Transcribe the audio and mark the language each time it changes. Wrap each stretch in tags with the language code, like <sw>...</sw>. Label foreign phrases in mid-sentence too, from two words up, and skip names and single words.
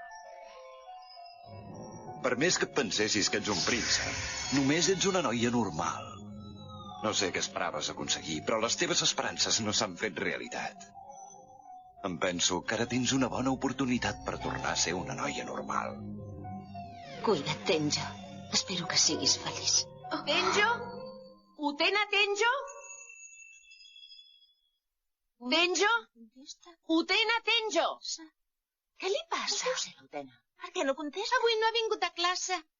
<ca>Per més que et pensessis que ets un príncep, només ets una noia normal. No sé què esperaves aconseguir, però les teves esperances no s'han fet realitat. Em penso que ara tens una bona oportunitat per tornar a ser una noia normal. Cuida't, Tenjo. Espero que siguis feliç. Tenjo? Utena, Tenjo? Tenjo? Utena, Tenjo? Què li passa? No ho sé, Utena. Per què no contesta? Avui no ha vingut a classe.</ca>